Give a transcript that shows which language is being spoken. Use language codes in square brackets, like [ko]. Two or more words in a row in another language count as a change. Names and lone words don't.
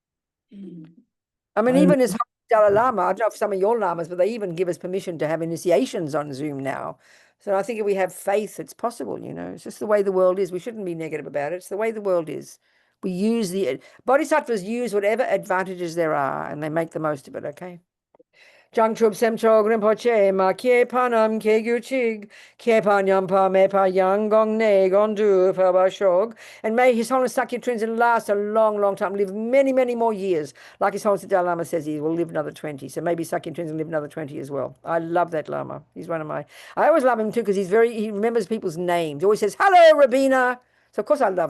[en] I mean, even as Dalai Lama, I don't know if some of your lamas, but they even give us permission to have initiations on Zoom now. So I think if we have faith, it's possible, It's just the way the world is. We shouldn't be negative about it. It's the way the world is. We use bodhisattvas use whatever advantages there are, and they make the most of it, okay? [bo] བྱང་ཆུབ་སེམས་མཆོག་རིན་པོ་ཆེ། མ་སྐྱེས་པ་རྣམས་སྐྱེ་གྱུར་ཅིག། སྐྱེས་པ་ཉམས་པ་མེད་པ་ཡང་། གོང་ནས་གོང་དུ་འཕེལ་བར་ཤོག. [en] And may His Holiness Sakya Trinzen last a long, long time, live many, many more years. Like His Holiness the Dalai Lama says, he will live another 20. So maybe Sakya Trinzen live another 20 as well. I love that Lama. He's one of I always love him too because he remembers people's names. He always says, hello, Robina. So of course I love him.